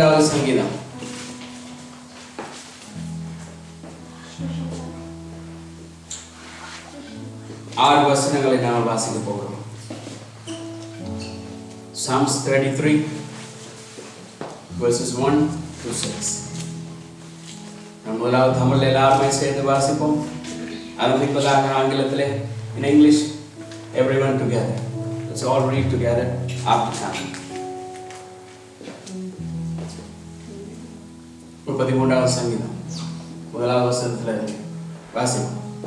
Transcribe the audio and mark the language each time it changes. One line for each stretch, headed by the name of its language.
Tamil: சங்கீதம் 6 வசனங்களை நாம் வாசிக்க போகிறோம்.
English: Psalms 33 verses 1 to 6.
Tamil: நாம் முதலாவது தமிழில் எல்லாருமே சேர்ந்து வாசிப்போம். ஆரம்பிப்பதாக ஆங்கிலத்திலே,
English: in English, everyone together. Let's all read together after time.
Tamil: 33வது சங்கீதம் 1வது வசனத்தில் வாசிப்போம்.